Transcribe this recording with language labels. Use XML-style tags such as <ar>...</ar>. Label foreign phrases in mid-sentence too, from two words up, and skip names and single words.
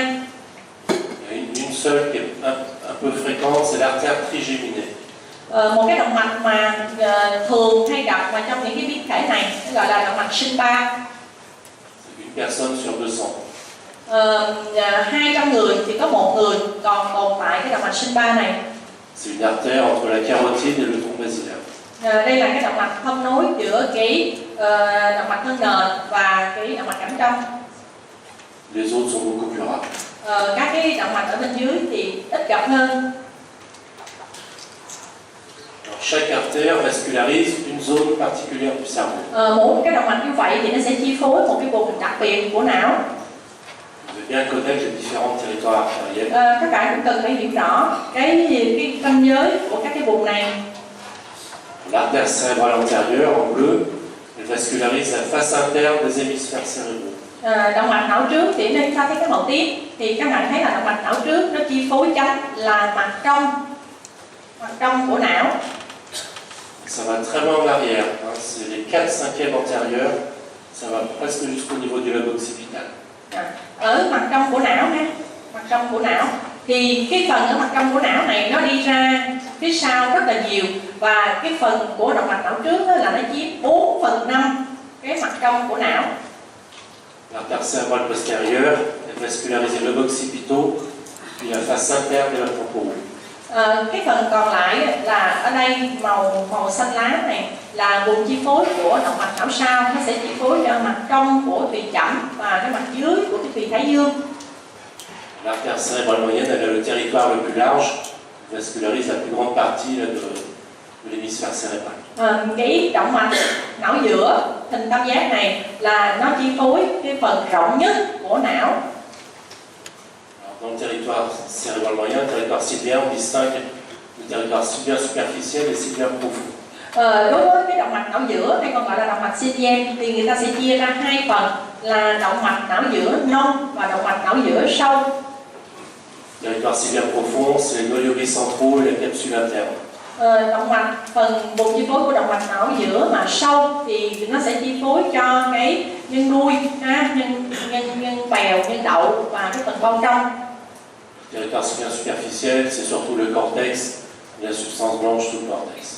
<fr>Une seule qui est un peu fréquente, c'est l'artère trigéminée.</fr> <vi>Một cái động mạch mà thường hay gặp mà trong những cái biến thể này gọi là động mạch sinh ba.</vi> <fr>Une personne sur 200.</fr> <vi>200 người thì có một người còn tồn tại cái động mạch sinh ba này.</vi> <fr>C'est une artère entre la carotide et le tronc basilaire.</fr> <vi>Đây là cái động mạch thông nối giữa cái động mạch thân nền và cái động mạch cảnh trong.</vi> <fr>Les autres sont beaucoup plus rares.</fr> <vi>Các cái động mạch ở bên dưới thì ít gặp hơn.</vi> <fr>Chaque artère vascularise une zone particulière du cerveau.</fr> <vi>Mỗi cái động mạch như vậy thì nó sẽ chi phối một cái vùng đặc biệt của não.</vi> <fr>Vous devez bien connaître les différents territoires artériels.</fr> <vi>Các bạn cũng cần phải hiểu rõ cái ranh giới của các cái vùng này.</vi> <fr>L'artère cérébrale antérieure en bleu, elle vascularise la face interne des hémisphères cérébraux.</fr> <vi>Động mạch não trước thì đây ta thấy cái màu tím thì các bạn thấy là động mạch não trước nó chi phối chánh là mặt trong của não.</vi> <fr>Ça va très loin en arrière, c'est les 4/5 antérieurs, ça va presque jusqu'au niveau du lobe occipital.</fr> <vi>Ở mặt trong của não ha, mặt trong của não thì cái phần ở mặt trong của não này nó đi ra phía sau rất là nhiều, và cái phần của động mạch não trước là nó chiếm 4/5 cái mặt trong của não.</vi> <fr>L'artère cérébrale postérieure, elle vascularise le lobe occipitaux, puis la face interne et la temporaux.</fr> <vi>Cái phần còn lại là ở đây màu xanh lá này là vùng chi phối của động mạch não sau, nó sẽ chi phối cho mặt trong của tùy chẩm và cái mặt dưới của cái tùy thái dương.</vi> <fr>L'artère cérébrale moyenne, elle a le territoire le plus large, vascularise la plus grande partie là, de l'hémisphère cérébral.</fr> <vi>Cái động mạch não giữa hình tam giác này là nó chi phối cái phần rộng nhất của não.</vi> <fr>Alors, dans le territoire cérébral moyen, le territoire sylvien, on distingue le territoire sylvien superficiel et sylvien profond.</fr> <vi>Đối với cái động mạch não giữa hay còn gọi là động mạch sylvien thì người ta sẽ chia ra hai phần là động mạch não giữa nông và động mạch não giữa sâu.</vi> <fr>Le territoire sylvien profond, c'est les noyaux bicentraux et la capsule interne.</fr> <vi>Động mạch phần vùng chi phối của động mạch não giữa mà sâu thì nó sẽ chi phối cho cái nhân đuôi, nhân bèo, nhân đậu và cái phần bao trong.</vi> <fr>Le territoire sylvien superficiel, c'est surtout le cortex, la substance blanche sous le cortex.</fr>